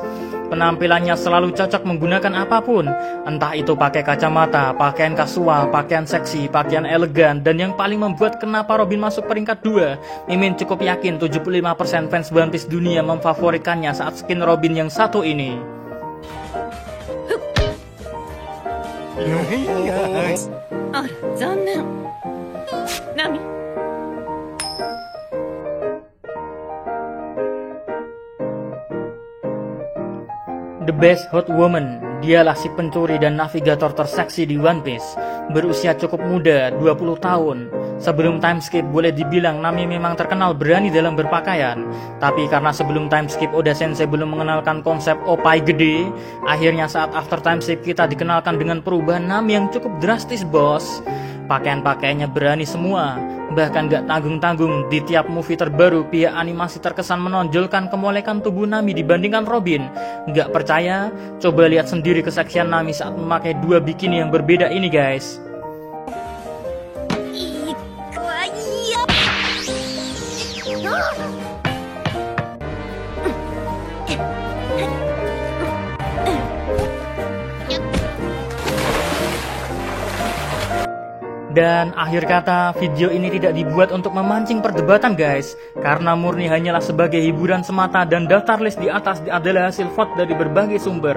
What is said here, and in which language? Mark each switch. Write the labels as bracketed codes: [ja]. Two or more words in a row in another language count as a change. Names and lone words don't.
[id] Penampilannya selalu cocok menggunakan apapun, entah itu pakai kacamata, pakaian kasual, pakaian seksi, pakaian elegan, dan yang paling membuat kenapa Robin masuk peringkat 2, Mimin cukup yakin 75% fans One Piece dunia memfavoritkannya saat skin Robin yang satu ini. [ja] あら残念ナミ [en] The Best Hot Woman, [id] dialah si pencuri dan navigator terseksi di One Piece. Berusia cukup muda, 20 tahun. Sebelum [en] time skip [id] boleh dibilang Nami memang terkenal berani dalam berpakaian. Tapi karena sebelum [en] time skip [id] Oda Sensei belum mengenalkan konsep opai gede, akhirnya saat [en] after time skip [id] kita dikenalkan dengan perubahan Nami yang cukup drastis, bos. Pakaian-pakaiannya berani semua, bahkan gak tanggung-tanggung. Di tiap movie terbaru, pihak animasi terkesan menonjolkan kemolekan tubuh Nami dibandingkan Robin. Gak percaya? Coba lihat sendiri keseksian Nami saat memakai 2 bikini yang berbeda ini, guys. [ja] いい子はいいよあ [id] Dan akhir kata, video ini tidak dibuat untuk memancing perdebatan, guys, karena murni hanyalah sebagai hiburan semata dan daftar list di atas adalah hasil vote dari berbagai sumber.